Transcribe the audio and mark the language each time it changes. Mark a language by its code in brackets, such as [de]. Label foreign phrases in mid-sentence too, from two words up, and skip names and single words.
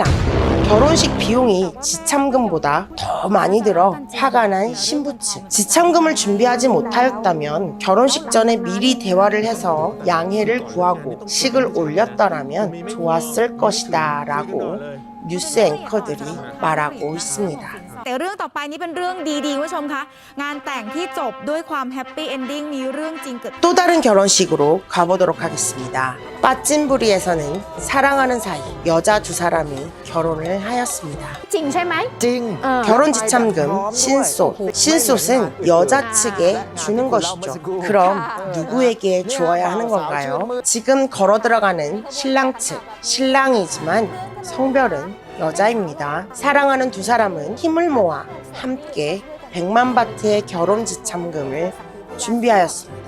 [ko] 결혼식 비용이 지참금보다 더 많이 들어 화가 난 신부 측. 지참금을 준비하지 못하였다면 결혼식 전에 미리 대화를 해서 양해를 구하고 식을 올렸더라면 좋았을 것이다 라고 뉴스 앵커들이 말하고 있습니다. [th] แต่เรื่องต่อไปนี้เป็นเรื่องดีๆคุณผู้ชมคะงานแต่งที่จบด้วยความ [en] happy ending [th] มีเรื่องจริงเกิด [ko] 또 다른 결혼식으로 가보도록 하겠습니다. 빠찐부리에서는 사랑하는 사이 여자 두 사람이 결혼을 하였습니다. [th] จริงใช่ไหม [ko] 결혼 지참금 신솥. 신솥은 여자 측에 주는 것이죠. 그럼 누구에게 주어야 하는 건가요? 지금 걸어 들어가는 신랑 측. 신랑이지만 성별은 여자입니다. 사랑하는 두 사람은 힘을 모아 함께 100만 바트의 결혼 지참금을 준비하였습니다.